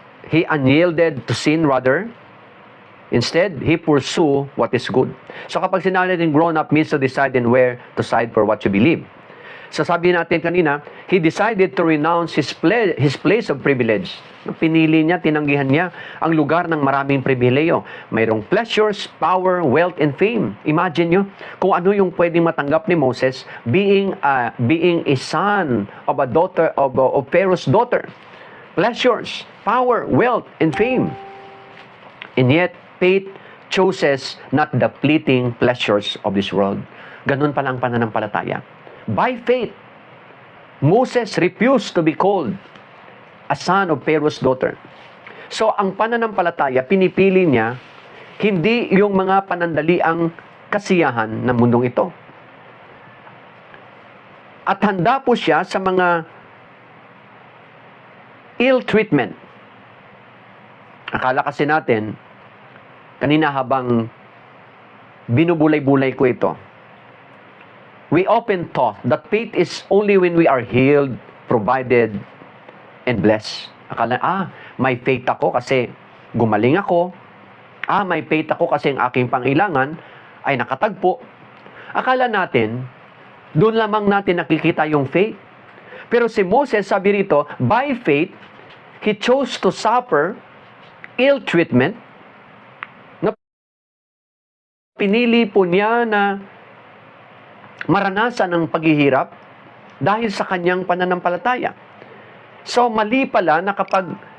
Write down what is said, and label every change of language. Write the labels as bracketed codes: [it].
[en] He unyielded to sin rather. Instead, he pursue what is good. So [tl] kapag sinabi natin [en] grown up means to decide and where to side for what you believe. So [tl] sabi natin kanina, [en] he decided to renounce his place of privilege. [tl] Pinili niya, tinanggihan niya ang lugar ng maraming pribileyo. [en] Mayroong pleasures, power, wealth, and fame. Imagine [tl] nyo kung ano yung pwedeng matanggap ni [en] Moses being a son of a daughter of Pharaoh's daughter. Pleasures, power, wealth, and fame. And yet, faith chooses not the fleeting pleasures of this world. [tl] Ganun pala ang pananampalataya. [en] By faith, Moses refused to be called a son of Pharaoh's daughter. [tl] So, ang pananampalataya, pinipili niya, hindi yung mga panandaliang kasiyahan ng mundong ito. At handa po siya sa mga ill treatment. Akala kasi natin, kanina habang binubulay-bulay ko ito, [en] we often thought that faith is only when we are healed, provided, and blessed. [tl] Akala, may faith ako kasi gumaling ako. May faith ako kasi ang aking pangailangan ay nakatagpo. Akala natin, doon lamang natin nakikita yung faith. Pero si Moses, sabi rito, [en] by faith, he chose to suffer ill treatment. [tl] Pinili po niya na maranasan ang paghihirap dahil sa kanyang pananampalataya. So, mali pala na kapag